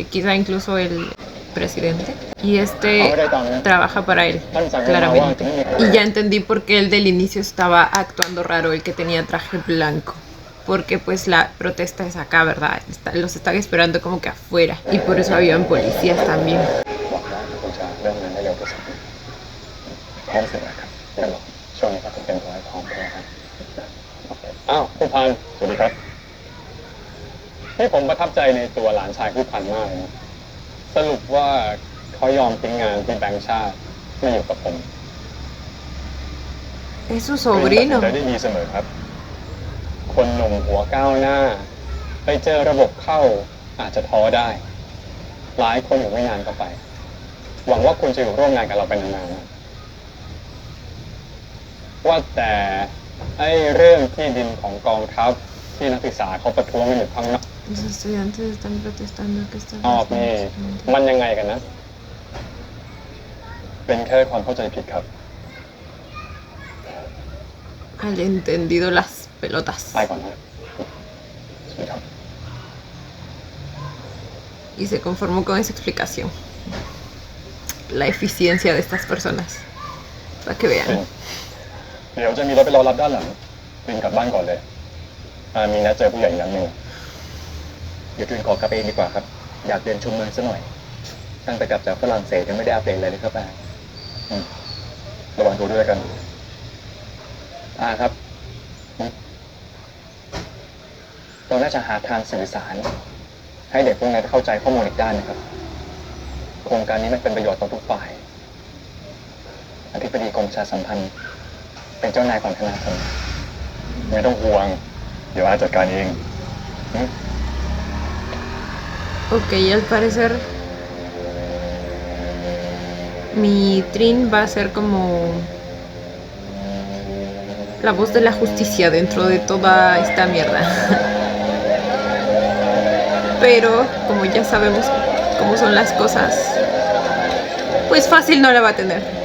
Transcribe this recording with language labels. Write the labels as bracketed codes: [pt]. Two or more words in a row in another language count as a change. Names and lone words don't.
[es] Quizá incluso el presidente. Y este trabaja para él, claramente. Y ya entendí por qué el del inicio estaba actuando raro, el que tenía traje blanco. Porque pues la protesta es acá, ¿verdad? Los están esperando como que afuera. Y por eso habían policías también. [th] หวังว่าคุณจะเริ่มงานได้เร็วที่สุดพร้อมเสร็จแล้วครับเดี๋ยวช่วงนี้ครับเป็นขอให้พร้อมก่อนนะครับอ้าวผู้พันสวัสดีครับให้ผมประทับใจในตัวหลานชายผู้พันมากเลยนะสรุปว่าเขายอมทิ้งงานที่แบงก์ชาติมาอยู่กับผม [es] Es su sobrino. [th] ตัดสินใจได้ดีเสมอครับ คนหนุ่มหัวก้าวหน้า ไปเจอระบบเข้าอาจจะท้อได้ หลายคนอยู่ไม่นานก็ไป หวังว่าคุณจะอยู่ร่วมงานกับเราเป็นนานๆนะว่าแต่ไอ้เรื่องที่ดินของกองทัพที่นักศึกษาเขาประท้วงกันอยู่ข้างนอก [es] Los estudiantes están protestando que están [th] นอกนี่มันยังไงกันนะ เป็นแค่ความเข้าใจผิดครับ [es] al entendido las pelotas. [th] ไปก่อนนะสวัสดีครับ [es] Y se conformó con esa explicación. La eficiencia de estas personas. Para que [th] ปิ่น [es] vean. [th] เดี๋ยวจะมีรถไปรอรับด้านหลังปิ่นกลับบ้านก่อนเลยมีนัดเจอผู้ใหญ่อีกนัดหนึ่ง เดี๋ยวจุนขอกลับเองดีกว่าครับ อยากเดินชมเมืองซะหน่อย ตั้งแต่กลับจากฝรั่งเศสยังไม่ได้อัปเดตอะไรเลยครับป้า ระวังตัวด้วยกัน ครับเราน่าจะหาทางสื่อสาร ให้เด็กพวกนั้นเข้าใจข้อมูลอีกด้านนะครับ โครงการนี้มันเป็นประโยชน์ต่อทุกฝ่าย อธิบดีกรมประชาสัมพันธ์ เป็นเจ้านายของธนาคาร ไม่ต้องห่วง เดี๋ยวอาจัดการเอง [es] Ok, al parecer mi Trin va a ser como la voz de la justicia dentro de toda esta mierda. Pero como ya sabemos cómo son las cosas, pues fácil no la va a tener.